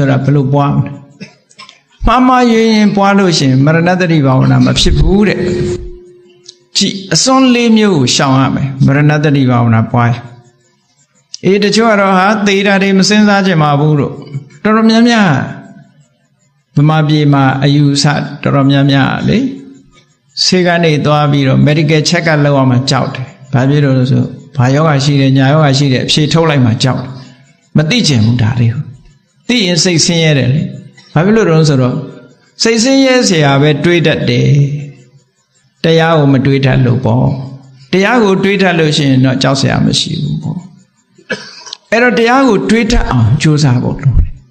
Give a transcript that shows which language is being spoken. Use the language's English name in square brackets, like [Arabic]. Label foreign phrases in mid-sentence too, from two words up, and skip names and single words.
[Burmese] ဆိုတာဘယ်လိုပွားမလဲမှားမှားရင်ပွားလို့ရှိရင်မရဏတတိဘာဝနာမဖြစ်ဘူးတဲ့ကြည်အစွန်းလေးမျိုးကိုရှောင်ရမယ်မရဏတတိဘာဝနာပွားတ ချို့ကတော့ဟာသေတာတွေမစင်စားကြမှာဘူးလို့တော်တော်များများဗမာပြည်မှာအယူဆတော်တော်များများလေဆေး ကနေသွားပြီးတော့ [English] medical check up [Burmese] လုပ်အောင်မှကြောက်တယ်။ဘာဖြစ်လို့လဲဆိုဘာယောဂရှိတယ်ညာယောဂရှိတယ်အဖြေထုတ်လိုက်မှကြောက်တယ်။မသိချင်ဘူးဒါလေးကို။သိရင်စိတ်ဆင်းရဲတယ်လေ။ဘာဖြစ်လို့လဲဆိုတော့စိတ်ဆင်းရဲเสียပဲတွေးတတ်တယ်။တရားကိုမတွေးတတ်လို့ပေါ့။တရားကိုတွေးတတ်လို့ရှိရင်တော့ကြောက်เสียမရှိဘူးပေါ့။အဲ့တော့တရားကိုတွေးတတ်အောင်ကြိုးစားဖို့လိုတယ်